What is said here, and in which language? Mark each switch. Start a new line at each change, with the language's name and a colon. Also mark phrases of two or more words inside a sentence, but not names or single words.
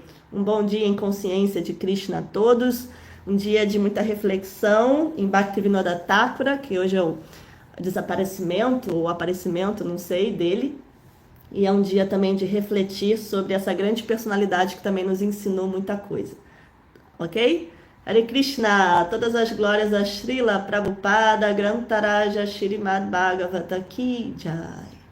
Portuguese: Um bom dia em consciência de Krishna a todos, um dia de muita reflexão em Bhaktivinoda Thakura, que hoje é o desaparecimento ou aparecimento, não sei, dele, e é um dia também de refletir sobre essa grande personalidade que também nos ensinou muita coisa, ok? Hare Krishna, todas as glórias a Srila Prabhupada,
Sanskrit: Grantaraja Shrimad Bhagavata Ki Jai.